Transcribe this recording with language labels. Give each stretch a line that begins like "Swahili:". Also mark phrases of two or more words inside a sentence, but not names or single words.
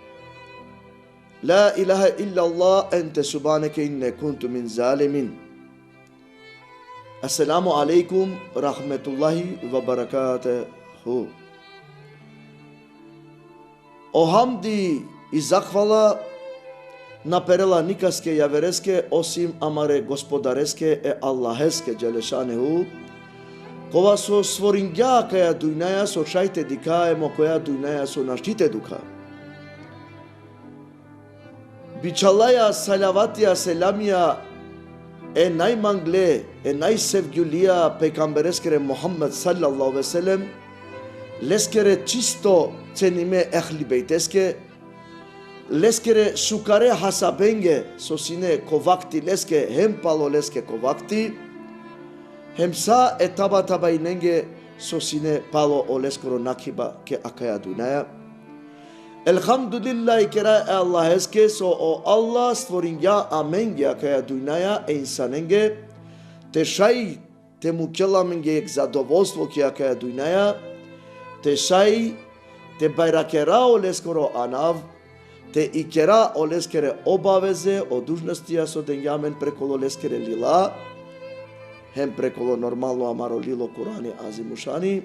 Arabic: لا إله إلا أنت سبحانك إني كنت من الظالمين. السلام عليكم ورحمة الله وبركاته.
Romany: O hamdi i zahvala naperela nikaske javereske osim amare gospodareske e Allaheske Đelešanehu, kova so stvorinja kaja dujnaja so šajte dikaemo koja dujnaja so naštite duka. Biçalaya salavatya selamya e najmangle e najsevgjulia pejgambereskere Muhammed
Arabic: صلى الله عليه وسلم,
Romany: leskere čisto cenime ehli bejteske, leskere sukare hasabenge sosine kovakti leske hem palo leske kovakti, hem sa etaba tabainenge sosine palo o leskoro nakiba ke akaya dunaya. Elhamdülillahi kera Allah eske so o Allah stvorinja amenge akaya dunaya e insanenge, te šaj te mukelamenge ek zadovoljstvo ke akaya dunaya, te šaj te bajrakera o leskoro anav, te ikera o leskere obaveze o dužnostija so denjamen prekolo leskere lila, hem prekolo normalno amaro lilo Kurani azimušani.